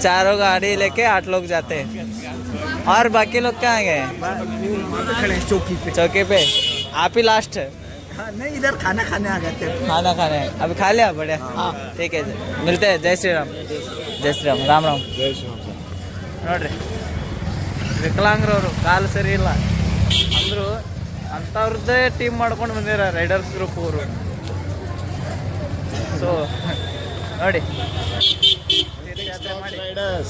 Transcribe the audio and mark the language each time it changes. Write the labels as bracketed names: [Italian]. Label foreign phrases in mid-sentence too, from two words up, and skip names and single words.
[Hindi] 4 गाड़ी लेके 8 लोग जाते हैं और बाकी लोग कहाँ गए वहाँ पे खड़े हैं चौकी पे। चौकी पे आप ही लास्ट है हाँ, नहीं इधर खाना खाने आ गए थे। खाना खाने अभी खा लिया बढ़िया हाँ ठीक है मिलते हैं जय श्री राम जय श्री राम राम राम जय श्रीराम सर [Kannada] ನೋಡ್ರಿ ವಿಕಲಾಂಗ್ರವರು ಕಾಲು ಸರಿ ಇಲ್ಲ ಅಂದರು ಅಂಥವ್ರದ್ದೇ ಟೀಮ್ ಮಾಡ್ಕೊಂಡು ಬಂದಿರ [English] riders group [Kannada] ಅವರು ಸೊ ನೋಡಿ ಮಾಡಿ ರೈಡರ್ಸ್